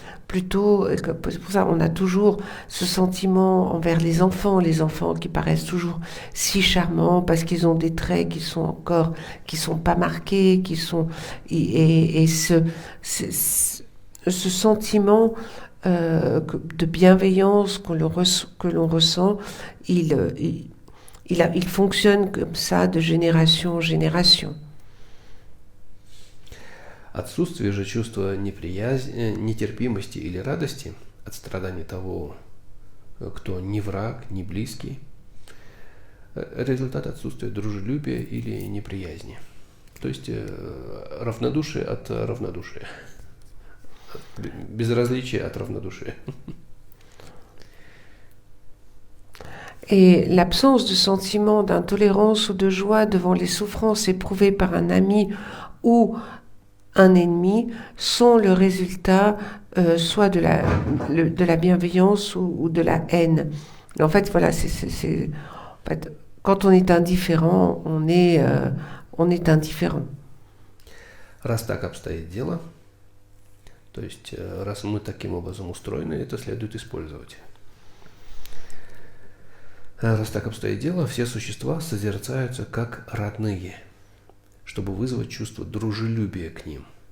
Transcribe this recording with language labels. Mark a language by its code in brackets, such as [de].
[fr] Plutôt, c'est pour ça on a toujours ce sentiment envers les enfants qui paraissent toujours si charmants parce qu'ils ont des traits qui sont pas marqués, et ce sentiment de bienveillance que l'on ressent, il fonctionne comme ça de génération en génération. [ru] Отсутствие же чувства нетерпимости или радости от страдания того, кто не враг, не близкий, результат отсутствия дружелюбия или неприязни. То есть равнодушие от равнодушия. Безразличие от равнодушия. [fr] Et l'absence de sentiment d'intolérance ou de joie devant les souffrances éprouvées par un ami ou un ennemi sont le résultat soit de la bienveillance ou de la haine. Et en fait, voilà, en fait, quand on est indifférent, on est indifférent. [ru] Раз так обстоит дело, то есть раз мы таким образом устроены, это следует использовать. Раз так обстоит дело, все существа созерцаются как родные, чтобы вызвать чувство дружелюбия к ним.